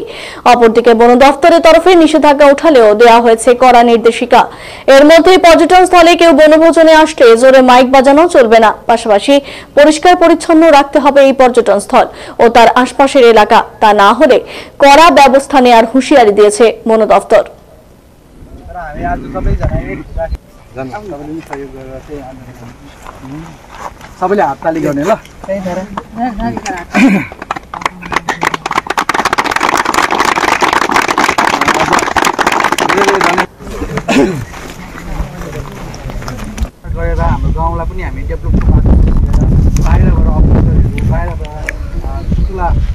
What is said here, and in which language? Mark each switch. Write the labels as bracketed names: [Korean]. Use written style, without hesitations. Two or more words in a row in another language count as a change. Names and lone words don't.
[Bangla] অপরদিকে বন দফতরের তরফে নিষেধাজ্ঞা উঠালেও দেওয়া হয়েছে কড়া নির্দেশিকা। এর মধ্যে পর্যটন স্থলে কেউ বনভোজনে আসলে জোরে মাইক বাজানো চলবে না। পাশাপাশি পরিষ্কার পরিচ্ছন্ন রাখতে হবে এই পর্যটন স্থল ও তার আশপাশের এলাকা। তা না হলে কড়া ব্যবস্থা নেওয়ার হুঁশিয়ারি দিয়েছে বন দফতর। [Nepali] सबैले हातताली गर्ने ल गरेर हाम्रो गाउँलाई पनि हामी डेभलपको माध्यमबाट बाहिरबाट अफिसरहरू बाहिरबाट ठुला